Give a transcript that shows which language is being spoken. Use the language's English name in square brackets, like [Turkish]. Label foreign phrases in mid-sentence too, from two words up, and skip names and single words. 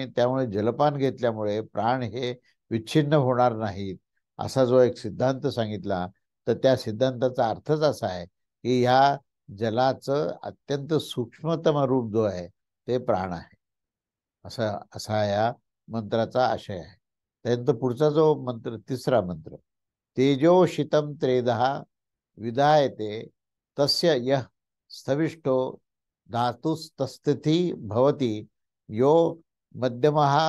[Marathi] त्यामुळे जलपान घेतल्यामुळे प्राण हे विच्छिन्न होणार नाहीत असा जो एक सिद्धांत सांगितला तर त्या सिद्धांताचा अर्थच असा आहे की ह्या जलाचं अत्यंत सूक्ष्मतम रूप जो आहे ते प्राण आहे. असा असा या मंत्राचा आशय आहे. त्यानंतर पुढचा जो मंत्र तिसरा मंत्र [Sanskrit] तेजो शीतम त्रेदः विधायते तस्य यः स्थविष्ठो धातुस्तस्थिति भवति यो मध्यमः स मज्जा यो शिष्ठाः स वाक्. [Marathi] आता पुढचं परिवर्तन काय आहे हे सांगितले की याचा दुसऱ्या मंत्राचा हा अर्थ असा आहे की [Sanskrit] तेजो शीतम त्रेदः विधायते तस्य यः स्थविष्ठो धातुस्तस्थिति भवति यो मध्यमः स मज्जा यो शिष्ठाः स वाक्. [Marathi] म्हणजे